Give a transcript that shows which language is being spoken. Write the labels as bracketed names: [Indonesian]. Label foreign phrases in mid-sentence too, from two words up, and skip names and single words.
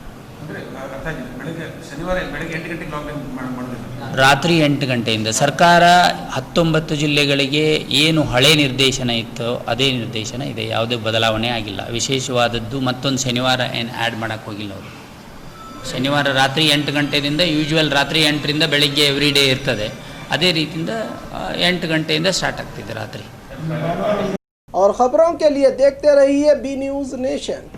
[Kannada] ರಾತ್ರಿ 8 ಗಂಟೆಯಿಂದ ಸರ್ಕಾರ 19 ಜಿಲ್ಲೆಗಳಿಗೆ ಏನು ಹಳೆ ನಿರ್ದೇಶನ ಇತ್ತೋ ಅದೇ ನಿರ್ದೇಶನ ಇದೆ. ಯಾವುದೇ ಬದಲಾವಣೆ ಆಗಿಲ್ಲ. ವಿಶೇಷವಾದದ್ದು ಮತ್ತೊಂದು ಶನಿವಾರ ಏನು ಆ್ಯಡ್ ಮಾಡೋಕ್ಕೆ ಹೋಗಿಲ್ಲ ಅವರು. ಶನಿವಾರ ರಾತ್ರಿ 8 ಗಂಟೆಯಿಂದ ಯೂಶುವಲ್ ರಾತ್ರಿ 8ರಿಂದ ಬೆಳಗ್ಗೆ [English] every day [Kannada] ಇರ್ತದೆ. ಅದೇ ರೀತಿಯಿಂದ 8 ಗಂಟೆಯಿಂದ ಸ್ಟಾರ್ಟ್ ಆಗ್ತಿದೆ ರಾತ್ರಿ. [Hindi] और खबरों के लिए देखते रहिए बी न्यूज़ नेशन।